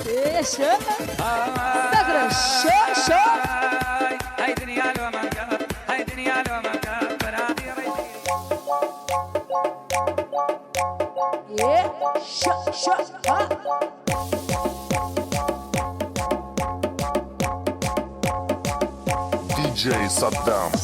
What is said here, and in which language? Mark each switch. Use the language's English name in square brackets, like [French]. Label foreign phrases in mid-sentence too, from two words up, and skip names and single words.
[Arabic] Sagra, هاي دنيا لو ما كان هاي دنيا لو ما كان برادي ha? DJ Saddam.